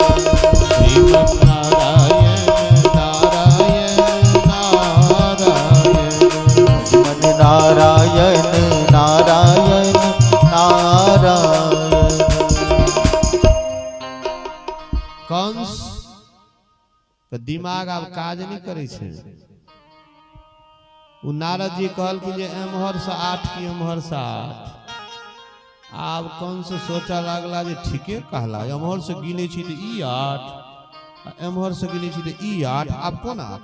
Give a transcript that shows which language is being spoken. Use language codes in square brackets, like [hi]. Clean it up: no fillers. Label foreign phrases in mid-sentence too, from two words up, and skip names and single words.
[mai] श्रीमन नारायण नारायण नारायण, भजमन नारायण नारायण नारायण। कंस का दिमाग अब काज नहीं करे छे। उ नारद जी कहलखिन जे एम्हर से 8 की एम्हर से 8। आब कंस सोचा लागला जे ठीके कहला, एम्हर से गिने छी त ई 8 एम्हर से गिने छी त ई 8, आब कोन 8?